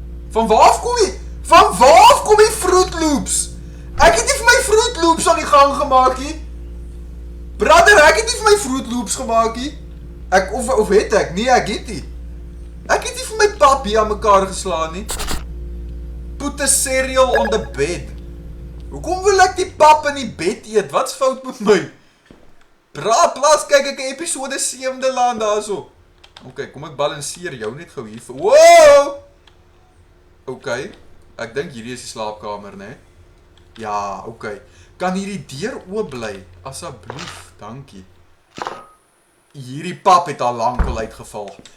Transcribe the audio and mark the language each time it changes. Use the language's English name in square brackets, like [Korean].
[Afrikaans] Van waar af kom die Fruit Loops? Ek het nie vir my Fruit Loops aan die gang gemaak nie. Brother, ek het nie vir my Fruit Loops gemaak nie. Of het ek? Nee, ek het nie. Ek het nie vir my pap hier aan mekaar geslaan nie. [English] Put the cereal on the bed. [Afrikaans] Hoekom wil ek die pap in die bed eet? Wat's fout met my? Plaas, kyk ek 'n episode 7de land daarso. Okay, kom ek balanseer jou net gou hier. Wow! Okay, ek dink hierdie is die slaapkamer, né? Ja, okay. Kan hierdie deur oop bly? Asseblief, dankie. Hierdie pap het al lank al uitgeval.